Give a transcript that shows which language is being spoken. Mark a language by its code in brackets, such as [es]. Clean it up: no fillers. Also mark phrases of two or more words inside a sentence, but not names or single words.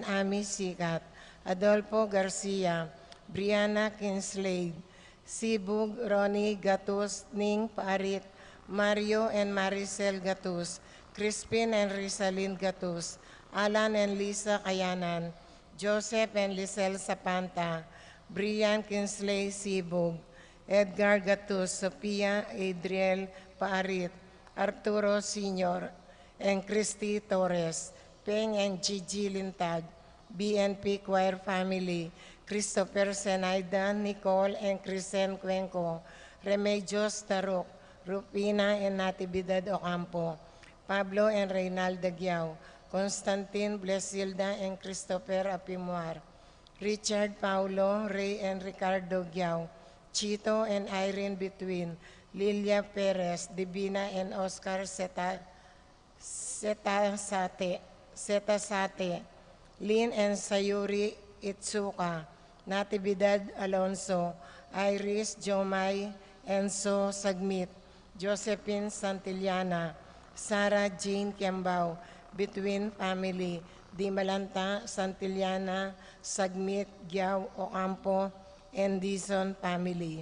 [en] Ami Sikat, Adolfo Garcia, Brianna Kinslade, Sibug, Ronnie Gatus, Ning Parit, Mario and Maricel Gatus, Crispin and Rizalyn Gatus, Alan and Lisa Kayanan, Joseph and Lisel Sapanta, Brian Kinsley Sibug, Edgar Gatus, Sophia Adriel Paarit, Arturo Sr., and Christy Torres, Peng and Gigi Lintag, BNP Choir Family, Christopher Senaida, Nicole and Crisen Cuenco, Remedios Taruk, Rupina and Natividad Ocampo, Pablo and Reynaldo Giao, Constantine Blesilda and Christopher Apimuar, Richard Paulo, Ray and Ricardo Giao, Chito and Irene Between, Lilia Perez, Divina and Oscar Setasate, Lynn and Sayuri Itsuka, Natividad Alonso, Iris Jomay, Enzo Sagmit, Josephine Santillana, Sarah Jean Kiambao, Between Family, Di Malanta, Santillana, Sagmit, Giao Ocampo, and Dizon Family.